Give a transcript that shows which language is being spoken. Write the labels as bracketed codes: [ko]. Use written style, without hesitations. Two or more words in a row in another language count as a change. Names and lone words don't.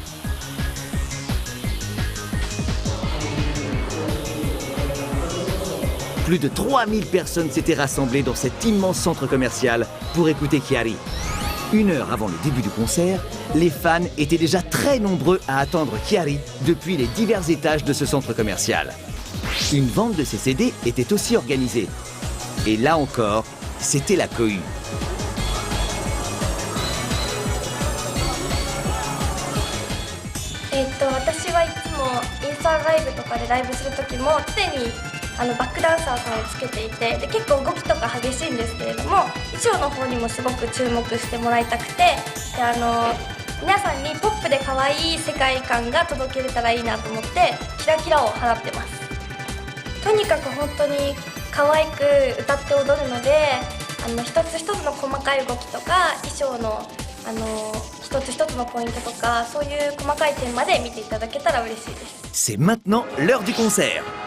[fr] Plus de 3000 personnes s'étaient rassemblées dans cet immense centre commercial pour écouter Kiari. 1 heure avant le début du concert, les fans étaient déjà très nombreux à attendre Kiari depuis les divers étages de ce centre commercial. Une vente de ses CD était aussi organisée. Et là encore, c'était la cohue. [ja] 私はいつもインスタライブとかでライブする時も常にバックダンサーさんをつけていて、で結構動きとか激しいんですけれども、衣装の方にもすごく注目してもらいたくて、で皆さんにポップで可愛い世界観が届けれたらいいなと思ってキラキラを放ってます。とにかく本当に可愛く歌って踊るので、一つ一つの細かい動きとか衣装の一つ一つのポイントとか、そういう細かい点まで見ていただけたら嬉しいです。 [fr] C'est maintenant l'heure du concert.